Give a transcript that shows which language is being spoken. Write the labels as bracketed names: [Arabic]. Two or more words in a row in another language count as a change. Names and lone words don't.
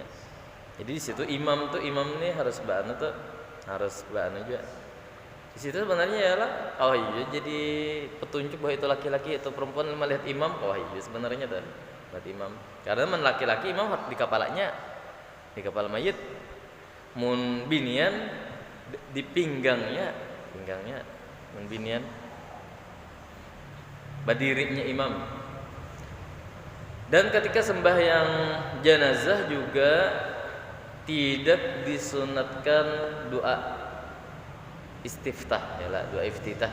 [Indonesian] Jadi di situ imam ini harus ba'anu juga. Di situ sebenarnya ialah jadi petunjuk bahwa itu laki-laki atau perempuan melihat imam. Sebenarnya dah melihat imam. Karena laki-laki imam di kepalanya, di kepala mayit. [Banjar] Mun binian di pinggangnya mun binian berdirinya imam. [Indonesian] Dan ketika sembahyang jenazah juga tidak disunatkan doa istiftah doa iftitah.